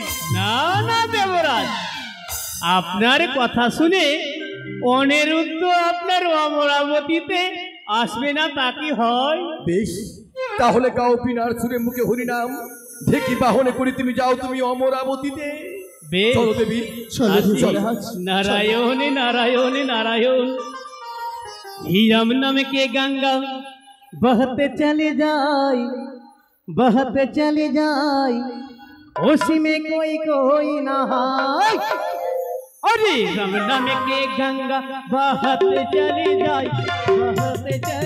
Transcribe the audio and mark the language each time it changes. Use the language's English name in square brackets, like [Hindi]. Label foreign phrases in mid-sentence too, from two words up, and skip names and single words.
[Bangla] না না দেবরাজ, আপনার কথা শুনে অনিরুদ্ধ আপনার অমরাবতীতে আসবে না তা কি হয়? বেশ, তাহলে গাও পিনার সুরে মুখে হরিনাম ঢেকি বাহনে করে তুমি যাও তুমি অমরাবতীতে। বেশ, চলো দেবী, চলো আসি। দেবরাজ। [Hindi] नारायण नारायण नारायण हीरम नाम के गंगा बहते चले जाए, बहते चले जाए, उसी में कोई कोई नहाए। अरे राम नाम के गंगा बहते चले जाए, बहते चले